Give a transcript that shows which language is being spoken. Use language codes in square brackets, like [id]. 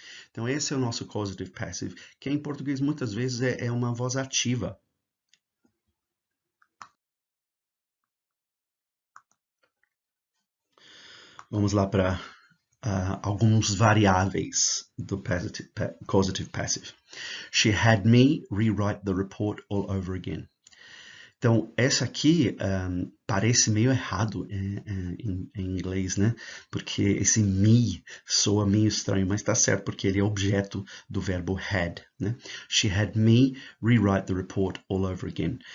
[pt] Então esse é o nosso causative passive, que em português muitas vezes é uma voz ativa. Vamos lá para alguns variáveis do causative passive. [en] She had me rewrite the report all over again. [pt] Então, essa aqui parece meio errado em inglês, né? Porque esse me soa meio estranho, mas tá certo, porque ele é objeto do verbo had, né? [en] She had me rewrite the report all over again.